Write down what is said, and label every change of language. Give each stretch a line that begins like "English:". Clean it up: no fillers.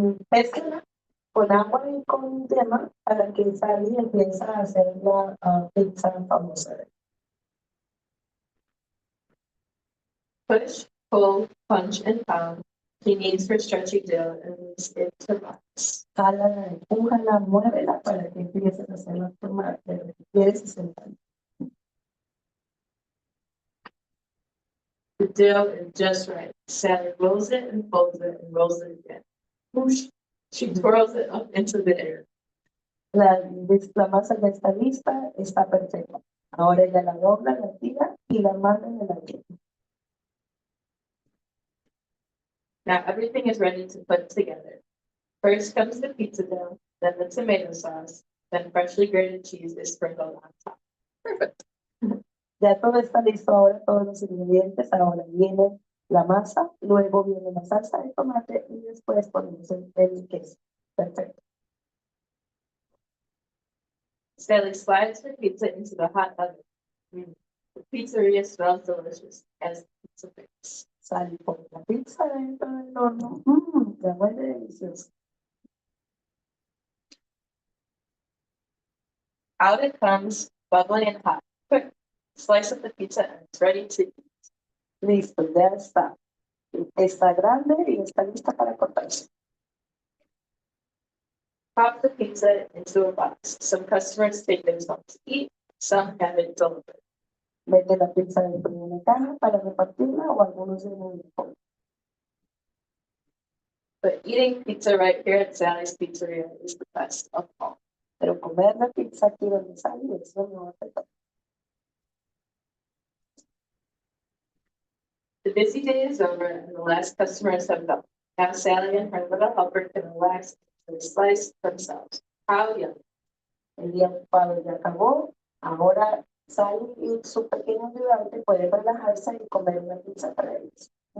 Spanish: Mezcla con agua y con yema para que Sally empiece a hacer la pizza famosa.
English: Push, pull, punch, and pound. She kneads her stretchy dough and leaves it to rise.
Spanish: Jálala, empújala, muévela para que empiece a hacer la forma de lo que quieres y sentar.
English: The dough is just right. Sally rolls it and folds it and rolls it again. Whoosh. She twirls it up into the air.
Spanish: La masa ya está lista, está perfecta. Ahora ella la dobla, la tira y la manda en el aire.
English: Now everything is ready to put together. First comes the pizza dough, then the tomato sauce, then freshly grated cheese is sprinkled on top. Perfect.
Spanish: Ya todo está listo, ahora todos los ingredientes, ahora viene la masa, luego viene la salsa de tomate y después ponemos el queso. Perfecto.
English: Sally slides her pizza into the hot oven. The pizzeria smells delicious as pizza bakes.
Spanish: Sal y pone la pizza dentro del horno. Ya huele delicioso.
English: Out it comes, bubbling and hot. Quick, slice up the pizza and it's ready to eat.
Spanish: Listo, ya está. Está grande y está lista para cortarse.
English: Pop the pizza into a box. Some customers take theirs home to eat, some have it delivered.
Spanish: Mete la pizza dentro de una caja para repartirla o algunos de los.
English: But eating pizza right here at Sally's Pizzeria is the best of all.
Spanish: Pero comer la pizza aquí donde sale es lo mejor de todo.
English: The busy day is over and the last customers have gone. Now Sally and her little helper can relax and slice themselves. How yummy.
Spanish: El día ocupado ya acabó. Ahora Sally y su pequeño ayudante pueden relajarse y comer una pizza para ellos.